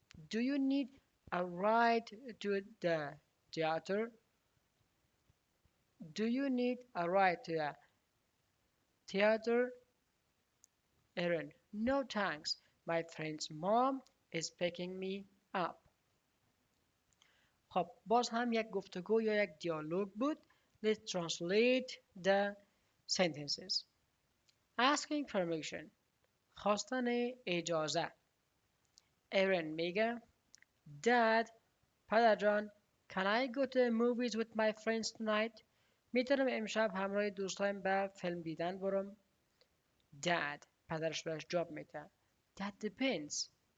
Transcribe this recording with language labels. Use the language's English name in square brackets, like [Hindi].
[English] Do you need a ride to the theater? Do you need a ride to the theater? Aaron, no thanks. My friend's mom is picking me up. [Persian] خب باز هم یک گفتگو یا یک دیالوگ بود. [English] Let's translate the sentences. Asking permission. [Persian] خواستن اجازه. [English] Aaron [Persian] میگه [English] Dad, [Persian] پدر جان, [English] can I go to the movies with my friends tonight? [Persian] میتونم امشب همراه دوستایم به فیلم دیدن برم؟ [English] Dad, [Persian] پدرش بهش جواب میده [English] That depends.